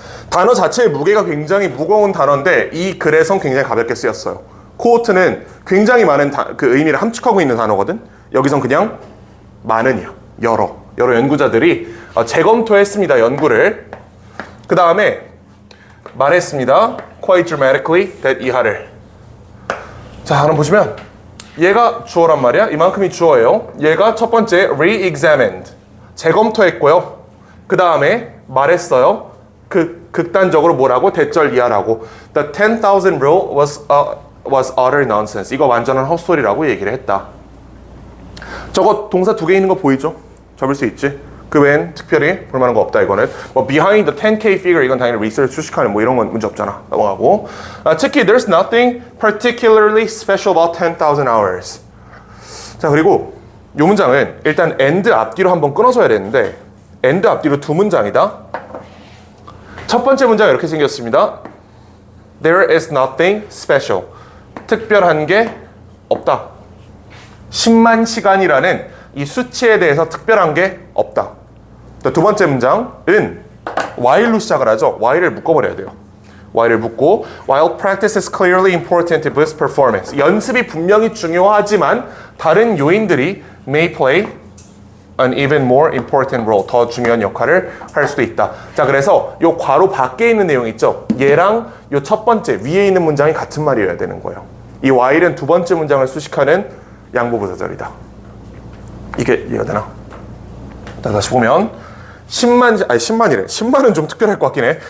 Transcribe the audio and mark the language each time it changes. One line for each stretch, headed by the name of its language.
Korean: 단어 자체의 무게가 굉장히 무거운 단어인데 이 글에선 굉장히 가볍게 쓰였어요. cohort는 굉장히 많은 그 의미를 함축하고 있는 단어거든. 여기선 그냥 많은이야. 여러 연구자들이 재검토했습니다. 연구를. 그 다음에 말했습니다.
English: quite dramatically that
Korean: 이하를. 자, 그럼 보시면 얘가 주어란 말이야. 이만큼이 주어예요. 얘가 첫 번째 re-examined. 재검토했고요. 그 다음에 말했어요. 극단적으로 뭐라고? 대절 이하라고.
English: The 10,000 rule was utter nonsense.
Korean: 이거 완전한 헛소리라고 얘기를 했다. 저거 동사 두 개 있는 거 보이죠? 접을 수 있지? 그 외엔 특별히 볼만한 거 없다 이거는. 뭐
English: behind the 10K figure
Korean: 이건 당연히 리서치 수식하는 뭐 이런 건 문제 없잖아. 넘어가고. 특히
English: there's nothing particularly special about 10,000 hours.
Korean: 자, 그리고 이 문장은 일단 and 앞뒤로 한번 끊어줘야 되는데 and 앞뒤로 두 문장이다. 첫 번째 문장 이렇게 생겼습니다.
English: There is nothing special.
Korean: 특별한 게 없다. 10만 시간이라는 이 수치에 대해서 특별한 게 없다. 두 번째 문장은 while로 시작을 하죠. while을 묶어버려야 돼요. while을 묶고
English: while practice is clearly important to boost performance.
Korean: 연습이 분명히 중요하지만 다른 요인들이
English: may play an even more important role.
Korean: 더 중요한 역할을 할 수도 있다. 자, 그래서 요 괄호 밖에 있는 내용 있죠. 얘랑 요 첫 번째 위에 있는 문장이 같은 말이어야 되는 거예요. 이 while은 두 번째 문장을 수식하는 양보부사절이다. 이게 이해가 되나? 자, 다시 보면 10만이래. 10만은 좀 특별할 것 같긴 해.